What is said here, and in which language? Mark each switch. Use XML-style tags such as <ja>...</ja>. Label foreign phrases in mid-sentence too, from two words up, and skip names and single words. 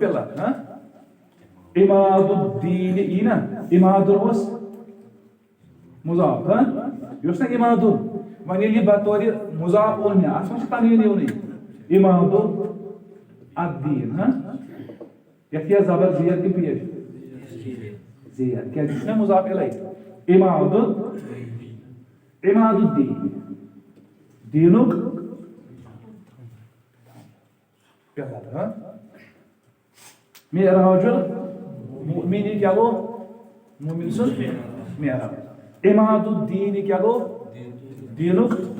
<ks>پِلر</ks> <ar>عماد الدیٖن</ar> <ks>یی نا عمادُن اوس مُضاف یہِ اوس نا عمادُن وۄنۍ ییٚلہِ یہِ بطورِ مُضاف اوٚن مےٚ اَتھ منٛز چھُ تنویٖن یِونٕے</ks> <ar>عمادُن الدیٖن</ar> <ks>یَتھ یا زبر زیر کِنہٕ پیش زیر کیٛازِ یہِ چھُ نا مُضاف الیہ</ks> <ar>عمادُن عماد الدیٖن</ar> <ks>دیٖنُک پِلر</ks> <ar>معراج المؤمن</ar> <ks>کیٛاہ گوٚو مومن سُنٛد معراج</ks> <ar>عماد الدیٖن</ar> <ks>کیٛاہ گوٚو دیٖنُک</ks>